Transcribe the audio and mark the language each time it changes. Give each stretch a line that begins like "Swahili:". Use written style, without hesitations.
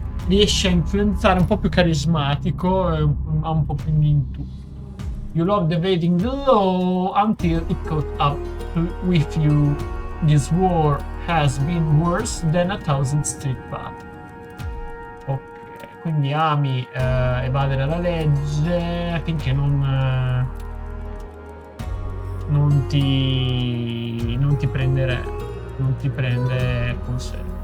Italian: riesce a influenzare, un po' più carismatico, ha un po' più di intuito.
English: You loved evading the law until it caught up with you. This war has been worse than 1,000 street battles.
Italian: Ok, quindi ami evadere la legge finché non ti prende con sé.